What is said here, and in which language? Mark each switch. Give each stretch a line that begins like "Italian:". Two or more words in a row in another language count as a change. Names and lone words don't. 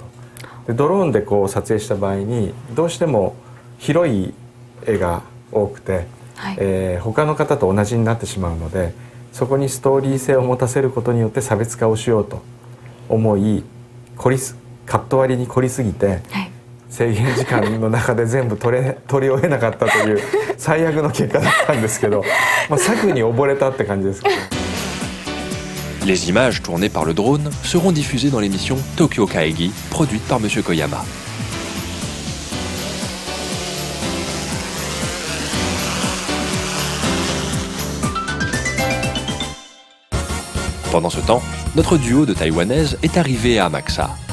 Japanese: でドローンでこう撮影した場合にどうしても広い絵が多くて、他の方と同じになってしまうので、そこにストーリー性を持たせることによって差別化をしようと思い、カット割りに凝りすぎて、制限時間の中で全部撮り終えなかったという最悪の結果だったんですけど、策に溺れたって感じですけど。
French: Les images tournées par le drone seront diffusées dans l'émission Tokyo Kaegi, produite par M. Koyama. Pendant ce temps, notre duo de Taïwanaises est arrivé à Amakusa.